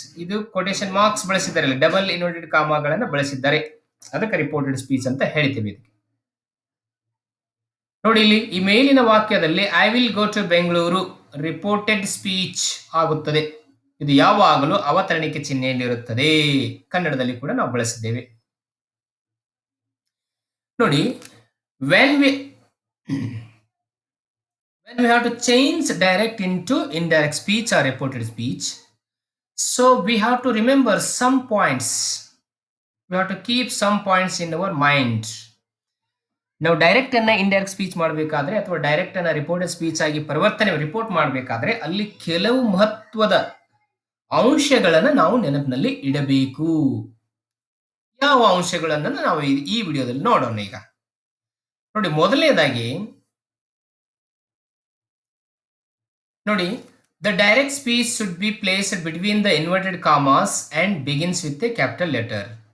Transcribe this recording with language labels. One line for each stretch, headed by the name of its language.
Kannada: ಇದು quotation marks ಬಳಸಿದ್ದಾರೆ, double inverted ಕಾಮಾಗಳನ್ನು ಬಳಸಿದ್ದಾರೆ, ಅದಕ್ಕೆ ರಿಪೋರ್ಟೆಡ್ ಸ್ಪೀಚ್ ಅಂತ ಹೇಳ್ತೀವಿ. ನೋಡಿ, ಇಲ್ಲಿ ಈ ಮೇಲಿನ ವಾಕ್ಯದಲ್ಲಿ
English: I will go to Bengaluru
Kannada: reported speech ಆಗುತ್ತದೆ. ಇದು ಯಾವಾಗಲೂ ಅವತರಣಿಕೆ ಚಿಹ್ನೆಯಲ್ಲಿರುತ್ತದೆ. ಕನ್ನಡದಲ್ಲಿ ಕೂಡ ನಾವು ಬಳಸಿದ್ದೇವೆ.
English: ನೋಡಿ, when we have to change direct into indirect speech or reported speech, so we have to remember some points. We have to keep some points in our mind.
Kannada: ನಾವು ಡೈರೆಕ್ಟ್ ಅನ್ನ ಇಂಡೈರೆಕ್ಟ್ ಸ್ಪೀಚ್ ಮಾಡಬೇಕಾದ್ರೆ ಅಥವಾ direct ಅನ್ನ reported speech ಆಗಿ report ಮಾಡಬೇಕಾದ್ರೆ ಅಲ್ಲಿ ಕೆಲವು ಮಹತ್ವದ ಅಂಶಗಳನ್ನು ನಾವು ನೆನಪಿನಲ್ಲಿ ಇಡಬೇಕು. ಯಾವ ಅಂಶಗಳನ್ನು ನಾವು ಈ ವಿಡಿಯೋದಲ್ಲಿ ನೋಡೋಣ. ಈಗ ನೋಡಿ, ಮೊದಲನೇದಾಗಿ ನೋಡಿ,
English: The direct speech should be placed between the inverted commas and begins with a capital letter.